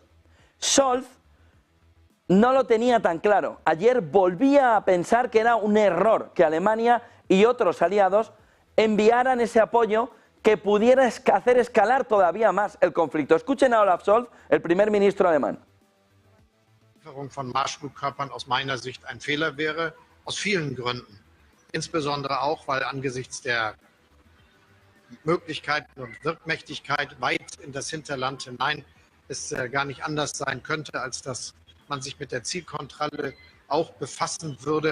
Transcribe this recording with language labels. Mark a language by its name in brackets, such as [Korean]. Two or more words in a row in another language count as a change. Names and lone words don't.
[Spanish] Scholz no lo tenía tan claro. Ayer volvía a pensar que era un error que Alemania y otros aliados enviaran ese apoyo que pudiera hacer escalar todavía más el conflicto. Escuchen a Olaf Scholz, el primer ministro alemán. [German] Die Lieferung von Marschflugkörpern aus meiner Sicht ein Fehler wäre, aus vielen Gründen. Insbesondere auch, weil angesichts der Möglichkeiten und Wirkmächtigkeit weit in das Hinterland hinein es gar nicht anders sein könnte, als dass man sich mit der Zielkontrolle auch befassen würde.